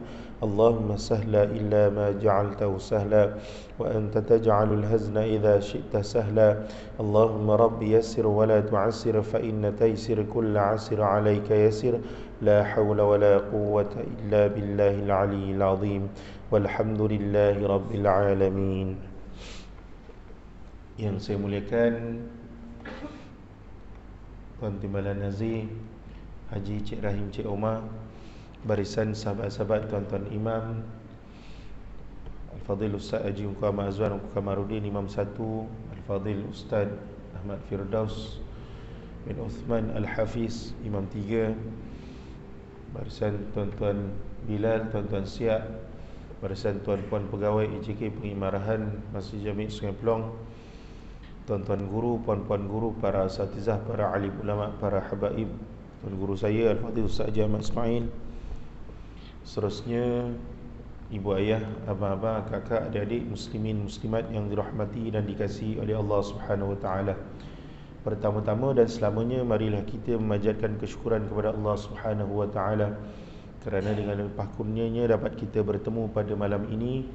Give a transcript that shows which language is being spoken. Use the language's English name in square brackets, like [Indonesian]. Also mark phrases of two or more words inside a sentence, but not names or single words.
[Arabic] اللهم سهلا إلا ما جعلته سهلا وأنت تجعل الهزن إذا شئت سهلا. اللهم رب يسر ولا تعسر فإن تيسر كل عسر عليك يسر. لا حول ولا قوة إلا بالله العلي العظيم والحمد لله رب العالمين. [Malay] Yang saya muliakan Tuan Timbalan Nazir, Haji Cik Rahim Cik Omar, barisan sahabat-sahabat tuan-tuan imam, Al-Fadhil Ustaz Haji Ungku Ahmad Azwan Ungku Kamarudin Imam 1, Al-Fadhil Ustaz Ahmad Firdaus bin Uthman Al-Hafiz Imam 3, barisan tuan-tuan Bilal, tuan-tuan Siak, barisan tuan-puan pegawai EJK Pengimarahan Masjid Jami' Sungai Pelong, tuan-tuan guru, puan-puan guru, para asatizah, para alim ulama, para habaib, tuan guru saya Al-Fadhil Ustaz Haji Ahmad Ismail, seterusnya ibu ayah, abang-abang, kakak, adik-adik, muslimin, muslimat yang dirahmati dan dikasihi oleh [Arabic] الله سبحانه وتعالى. [Malay] Pertama-tama dan selamanya, marilah kita memanjatkan kesyukuran kepada [Arabic] الله سبحانه وتعالى [Malay] kerana dengan limpah kurnianya dapat kita bertemu pada malam ini.